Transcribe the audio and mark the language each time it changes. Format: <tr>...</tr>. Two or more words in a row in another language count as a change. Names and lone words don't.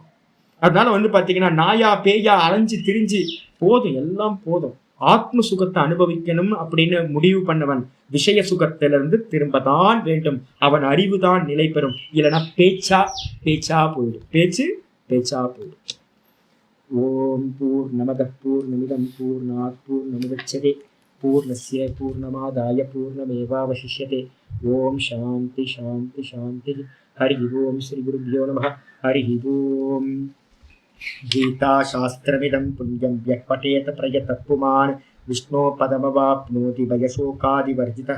<ta>அதனால பாத்தீங்கன்னா, நாயா பேயா அலைஞ்சு திரிஞ்சு போதும், எல்லாம் போதும், ஆத்ம சுகத்தை அனுபவிக்கணும் அப்படின்னு முடிவு பண்ணவன் விஷய சுகத்திலிருந்து திரும்பதான் வேண்டும். அவன் அறிவுதான் நிலை பெறும். இல்லைன்னா பேச்சா போயிடும். பேச்சா போயிடும்.</ta> <sa>ओम् पूर्णमद पूर्णमिदम् पूर्णात् पूर्णमुदच्यते पूर्णस्य पूर्णमादाय पूर्णमेवावशिष्यते. ओम् शान्ति शान्ति शान्ति। हरि ओम्। श्री गुरुभ्यो नमः. हरि ओम्. गीता शास्त्रमिदं पुण्यं यः पठेत प्रयतः पुमान् विष्णो पदमवाप्नोति भयशोकादिवर्जितः.</sa>